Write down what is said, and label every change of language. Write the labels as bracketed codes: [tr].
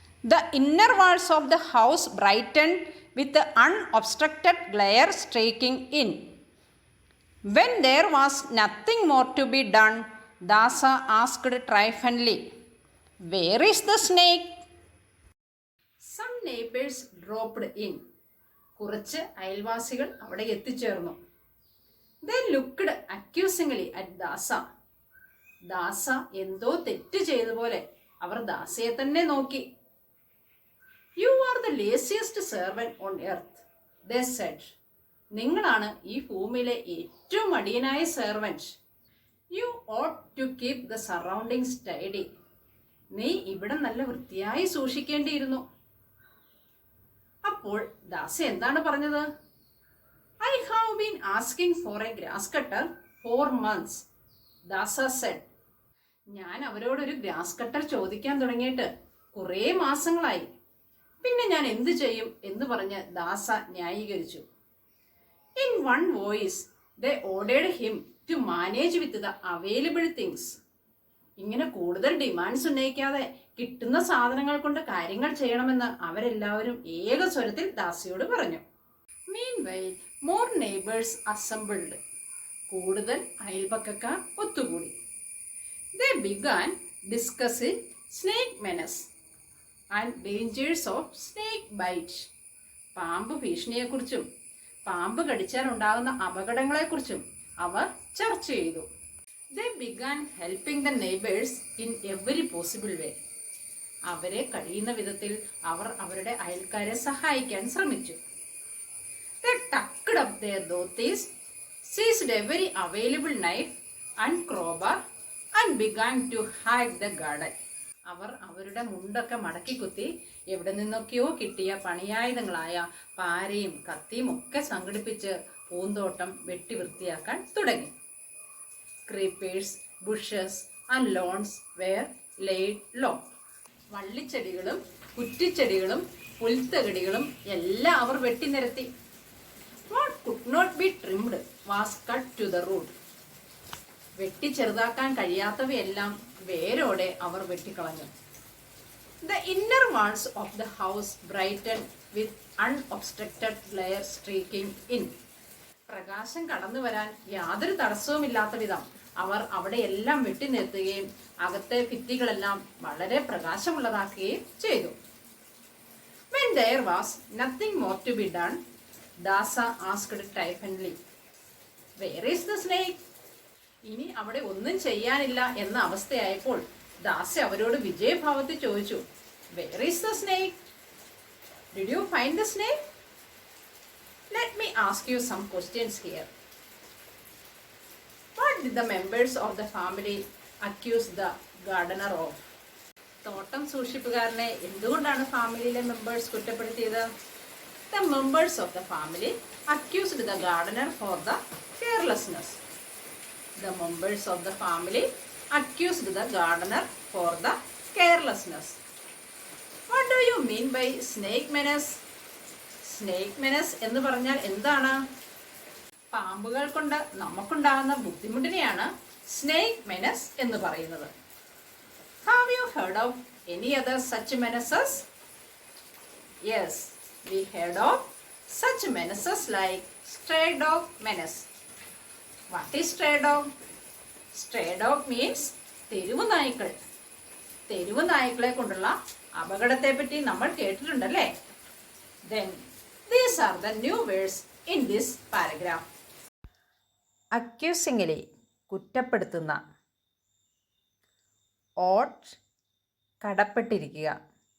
[en] The inner walls of the house brightened with the unobstructed glare streaking in. When there was nothing more to be done, Dasa asked triumphantly, "Where is the snake?" Some neighbors dropped in. [ml] കുറച്ച് അയൽവാസികൾ അവിടെ എത്തിച്ചേർന്നു. [en] They looked accusingly at Dasa. [ml] ദാസ എന്തോ തെറ്റ് ചെയ്തപോലെ അവർ ദാസയെ തന്നെ നോക്കി. [en] You are the laziest servant on earth, they said. [ml] നിങ്ങളാണ് ഈ ഭൂമിയിലെ ഏറ്റവും മടിയനായ servant. [en] You ought to keep the surroundings tidy. [ml] നീ ഇവിടെ നല്ല വൃത്തിയായി സൂക്ഷിക്കേണ്ടിയിരുന്നു. അപ്പോൾ ദാസ എന്താണ് പറഞ്ഞത്? [en] I have been asking for a grass cutter for months, Dasa said. [ml] ഞാൻ അവരോടൊരു ഗ്രാസ് കട്ടർ ചോദിക്കാൻ തുടങ്ങിയിട്ട് കുറേ മാസങ്ങളായി. പിന്നെ ഞാൻ എന്ത് ചെയ്യും എന്ന് പറഞ്ഞ് ദാസ ന്യായീകരിച്ചു. [en] In one voice, they ordered him to manage with the available things. [ml] ഇങ്ങനെ കൂടുതൽ ഡിമാൻഡ്സ് ഉന്നയിക്കാതെ കിട്ടുന്ന സാധനങ്ങൾ കൊണ്ട് കാര്യങ്ങൾ ചെയ്യണമെന്ന് അവരെല്ലാവരും ഏക സ്വരത്തിൽ ദാസിയോട് പറഞ്ഞു. [en] Meanwhile, more neighbors assembled. [ml] കൂടുതൽ അയൽപക്കക്കാർ ഒത്തുകൂടി. [en] They began discussing snake menace and dangers of snake bite. [ml] പാമ്പ് ഭീഷണിയെക്കുറിച്ചും പാമ്പ് കടിച്ചാൽ ഉണ്ടാകുന്ന അപകടങ്ങളെക്കുറിച്ചും അവർ ചർച്ച ചെയ്തു. [en] They began helping the neighbors in every possible way. [ml] അവരെ കഴിയുന്ന വിധത്തിൽ അവർ അവരുടെ അയൽക്കാരെ സഹായിക്കാൻ ശ്രമിച്ചു. [en] They tucked up their dhotis, seized every available knife and crowbar and began to hack the garden. [ml] അവർ അവരുടെ മുണ്ടൊക്കെ മടക്കി കുത്തി എവിടെ നിന്നൊക്കെയോ കിട്ടിയ പണിയായുധങ്ങളായ പാരയും കത്തിയും ഒക്കെ സംഘടിപ്പിച്ച് പൂന്തോട്ടം വെട്ടി വൃത്തിയാക്കാൻ തുടങ്ങി. [en] Creepers, bushes and lawns were laid low. [ml] വള്ളിച്ചെടികളും കുറ്റിച്ചെടികളും പുൽത്തകിടികളും എല്ലാം അവർ വെട്ടിനിരത്തി. [en] What could not be trimmed was cut to the root. [ml] വെട്ടി ചെറുതാക്കാൻ കഴിയാത്തവയെല്ലാം വേരോടെ അവർ വെട്ടിക്കളഞ്ഞു. [en] The inner walls of the house brightened with unobstructed glare streaking in. [ml] പ്രകാശം കടന്നു വരാൻ യാതൊരു തടസ്സവുമില്ലാത്ത വിധം അവർ അവിടെ എല്ലാം വെട്ടി നിർത്തുകയും അകത്തെ ഭിത്തികളെല്ലാം വളരെ പ്രകാശമുള്ളതാക്കുകയും ചെയ്തു. [en] When there was nothing more to be done, Dasa asked triumphantly, "Where is the snake?" [ml] ഇനി അവിടെ ഒന്നും ചെയ്യാനില്ല എന്ന അവസ്ഥയായപ്പോൾ ദാസ അവരോട് വിജയഭാവത്തിൽ ചോദിച്ചു, [en] "Where is the snake? Did you find the snake? Let me ask you some questions here. What did the members of the family accuse the gardener of?" [ml] തോട്ടം സൂക്ഷിപ്പുകാരനെ എന്തുകൊണ്ടാണ് ഫാമിലിയിലെ members കുറ്റപ്പെടുത്തിയത്? [en] The members of the family accused the gardener for the carelessness. The members of the family accused the gardener for the carelessness. What do you mean by snake menace? Snake menace [ml] എന്ന് പറഞ്ഞാൽ എന്താണ്? പാമ്പുകൾ കൊണ്ട് നമുക്കുണ്ടാകുന്ന ബുദ്ധിമുട്ടിനെയാണ് [en] snake menace [ml] എന്ന് പറയുന്നത്. [en] Have you heard of any other such menaces? Yes, we heard of such menaces like stray dog menace. What is stray dog? Stray dog means [ml] തെരുവ് നായ്ക്കൾ. തെരുവ് നായ്ക്കളെ കൊണ്ടുള്ള അപകടത്തെ പറ്റി നമ്മൾ കേട്ടിട്ടുണ്ടല്ലേ? [en] Then these are the new words in this paragraph. Accusingly കുറ്റപ്പെടുത്തുന്ന. ought കടപ്പെട്ടിരിക്കുക.